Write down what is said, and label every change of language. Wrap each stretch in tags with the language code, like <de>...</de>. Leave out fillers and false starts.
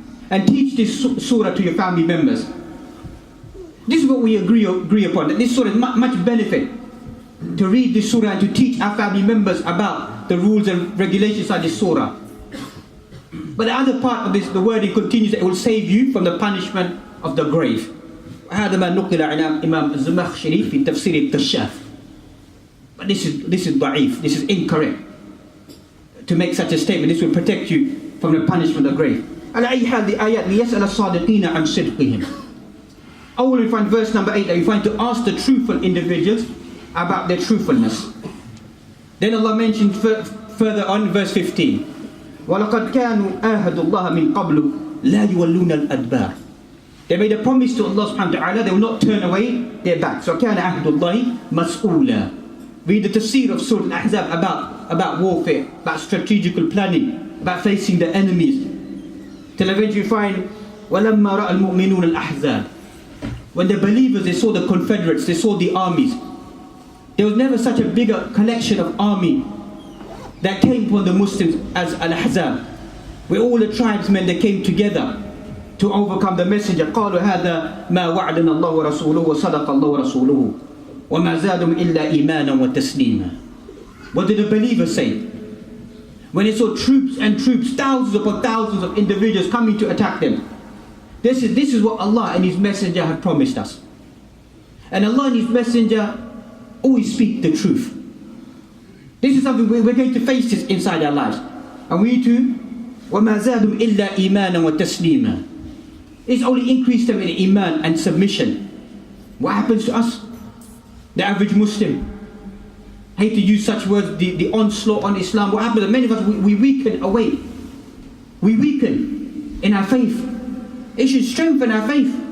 <en>And teach this surah to your family members. This is what we agree upon. That this surah is much benefit. To read this surah and to teach our family members about the rules and regulations of this surah. But the other part of this, the wording continues that it will save you from the punishment of the grave.</en> <ar>هذا ما نقل عن إمام الزمخشري في تفسير الكشاف.</ar> <en>But this is ضعيف, this is incorrect. To make such a statement, this will protect you from the punishment of the grave.</en> <ar>على أي حال</ar> <en>the ayat</en> <ar>ليسأل الصادقين عن صدقهم.</ar> <en>I will find verse number 8 that you find to ask the truthful individuals about their truthfulness. Then Allah mentioned further on verse 15.</en> <ar>وَلَقَدْ كَانُوا آهَدُوا اللَّهَ مِنْ قَبْلُ لَا يُوَلُّونَ الْأَدْبَارِ.</ar> <en>They made a promise to Allah subhanahu wa ta'ala, they will not turn away their back.</en> <ar>So كَانَ عَهْدُ اللَّهِ مَسْئُولًا.</ar> <en>Read the tafsir of Surah Al-Ahzab about warfare, about strategical planning, about facing the enemies. Till eventually you find</en> <ar>وَلَمَّا رَأَى الْمُؤْمِنُونَ الْأَحْزَابِ.</ar> <en>When the believers, they saw the confederates, they saw the armies. There was never such a bigger collection of army that came upon the Muslims as Al-Ahzab, where all the tribesmen, they came together to overcome the messenger.</en> <ar>قالوا هذا ما وعدنا الله ورسوله وصدق الله ورسوله وما زادهم إلا إيمانا وتسليما.</ar> <en>What did the believers say? When they saw troops and troops, thousands upon thousands of individuals coming to attack them. This is what Allah and His messenger have promised us. And Allah and His messenger always speak the truth. This is something we're going to face this inside our lives. And we need to</en> <ar>وَمَا زَادُمْ إِلَّا إِيمَانًا وَتَسْلِيمًا.</ar> <en>It's only increased them in iman and submission. What happens to us? The average Muslim. I hate to use such words, the onslaught on Islam. What happens? Many of us, we weaken away. We weaken in our faith. It should strengthen our faith.</en>